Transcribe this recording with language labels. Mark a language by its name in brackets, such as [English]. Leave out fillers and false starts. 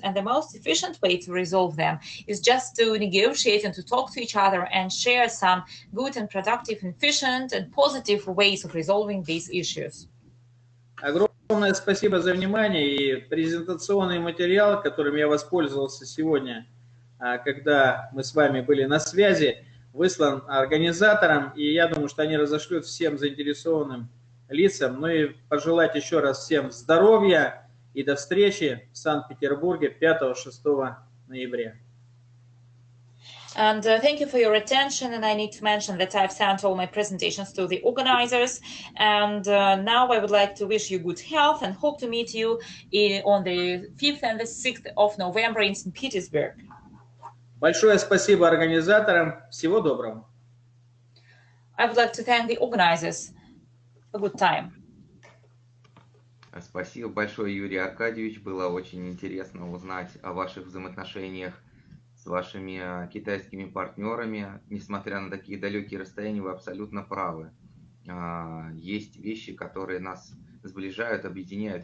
[English] And the most efficient way to resolve them is just to negotiate and to talk to each other and share some good and productive, efficient and positive ways of resolving these issues. [Russian] Огромное спасибо за внимание, и презентационный материал, которым я воспользовался сегодня, когда мы с вами были на связи, выслан организаторам, и я думаю, что они разошлют всем заинтересованным лицам. Ну и пожелать еще раз всем здоровья и до встречи в Санкт-Петербурге 5-6 ноября. [English] And thank you for your attention. And I need to mention that I've sent all my presentations to the organizers. And now I would like to wish you good health and hope to meet you on the 5th and the 6th of November in St. Petersburg. [Russian] Большое спасибо организаторам. Всего доброго. [English] I would like to thank the organizers. A good time. [Russian] Спасибо большое, Юрий Аркадьевич. Было очень интересно узнать о ваших взаимоотношениях с вашими китайскими партнерами. Несмотря на такие далекие расстояния, вы абсолютно правы. Есть вещи, которые нас сближают, объединяют.